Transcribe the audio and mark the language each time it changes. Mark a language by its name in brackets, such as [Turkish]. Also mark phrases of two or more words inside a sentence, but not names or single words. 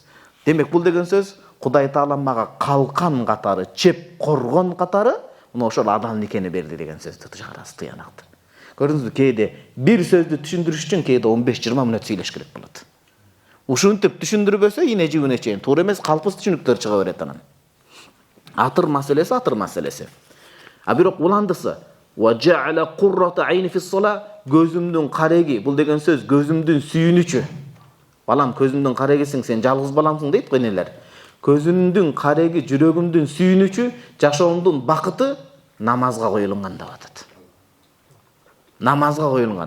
[Kyrgyz] Демек бул деген сөз Кудай Таала мага калкан катары, чеп коргон катары, мына ошол адал никени берди деген сөздү чыгарасыз тыянакты. Көрдүңүзбү, кээде бир сөздү түшүндүрүш үчүн кээде 15-20 мүнөт сүйлөш керек болот. Ушинтип түшүндүрбөсө ине жибине чейин туура эмес, калпыс түшүнүктөр чыга берет анан. Атыр маселеси атыр маселеси. А бирок уландысы [Arabic] وجعلت قرة عيني في الصلاة, [Kyrgyz] көзүмдүн кареги, бул деген сөз көзүмдүн сүйүнүчү. Балам, көзүмдүн карегисиң, сен жалгыз баламсың дейт го энелер. Көзүмдүн кареги, жүрөгүмдүн сүйүнүчү, жашоомдун бакыты намазга коюлган деп атат. Намазга коюлган.